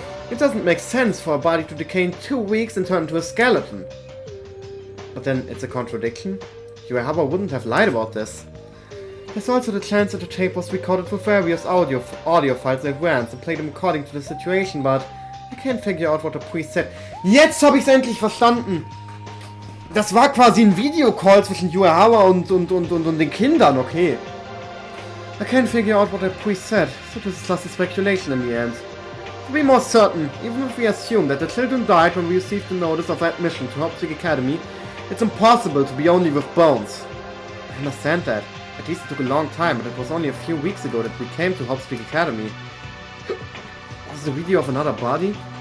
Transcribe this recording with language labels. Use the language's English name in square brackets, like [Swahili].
[English] It doesn't make sense for a body to decay in 2 weeks and turn into a skeleton. But then it's a contradiction. Uehara wouldn't have lied about this. There's also the chance that the tape was recorded with various audio files in advance and played them according to the situation, but I can't figure out what the priest said. [German] Jetzt hab ich's endlich verstanden! Das war quasi ein Videocall zwischen Uehara und den Kindern, okay. [English] I can't figure out what the priest said, so this is just a speculation in the end. To be more certain, even if we assume that the children died when we received the notice of admission to Habt Academy, it's impossible to be only with bones. I understand that. At least it took a long time, but it was only a few weeks ago that we came to Hapt Academy. Was it a video of another body?